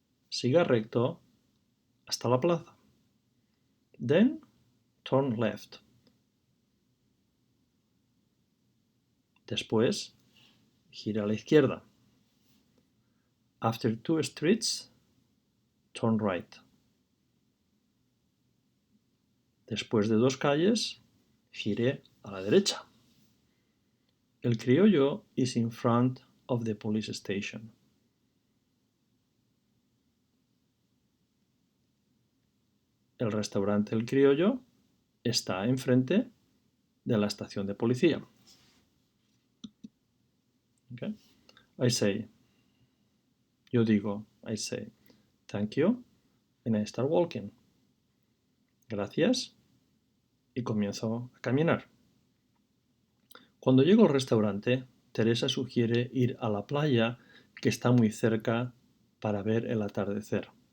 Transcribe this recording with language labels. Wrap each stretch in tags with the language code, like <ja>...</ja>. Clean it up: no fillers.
<es>Siga recto hasta la plaza.</es> <en>Then turn left.</en> <es>Después, gira a la izquierda.</es> <en>After 2 streets, turn right.</en> <es>Después de 2 calles, gire a la derecha.</es> <en>El Criollo is in front of the police station.</en> <es>El restaurante El Criollo está enfrente de la estación de policía.</es> <en>Okay? I say,</en> <es>yo digo,</es> <en>I say, thank you, and I start walking.</en> <es>Gracias, y comienzo a caminar. Cuando llego al restaurante, Teresa sugiere ir a la playa que está muy cerca para ver el atardecer.</es>